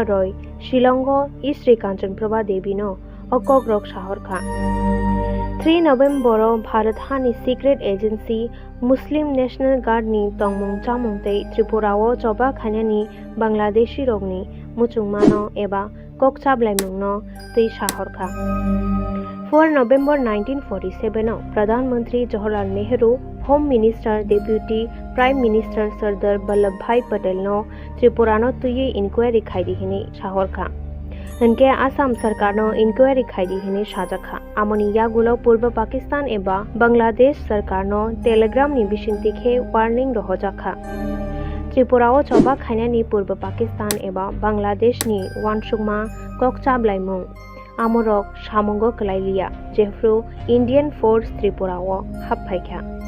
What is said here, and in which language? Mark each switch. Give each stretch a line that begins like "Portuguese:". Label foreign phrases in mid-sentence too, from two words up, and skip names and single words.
Kok Borok: रॉय शिलंग श्री कांचन प्रभा देवीनो अकग्रक साहरखा 3 नवेम्बर भारत हानि
English: secret agency
Kok Borok: मुस्लिम नेशनल गार्ड नि तंगमुं चामुं ते त्रिपुराओ चबा खायनानि बांग्लादेशी रगनि मुचुंमानो एबा ककचाबलायमुंनो तै साहरखा 4 नवेम्बर 1947 प्रधानमंत्री जवाहरलाल नेहरू
English: Home Minister Deputy Prime Minister
Kok Borok: सरदार वल्लभ भाई पटेल नो त्रिपुरानो तुये इंक्वायरी खायदिहिनि साहरखा उनके आसाम सरकार नो इंक्वायरी खायदिहिनि साजाखा आमनि यागुलो पूर्व पाकिस्तान एबा बांग्लादेश सरकार नो टेलीग्राम नि बिसिंतिखे वार्निंग रहोजाखा त्रिपुराओ चबा खायनानि पूर्व पाकिस्तान एबा बांग्लादेश नि वानसुमा ककचाबलायमुं आमरक सामंग कलाइलिया जेफ्रु
English: Indian Force
Kok Borok: त्रिपुराओ हाबफाइखा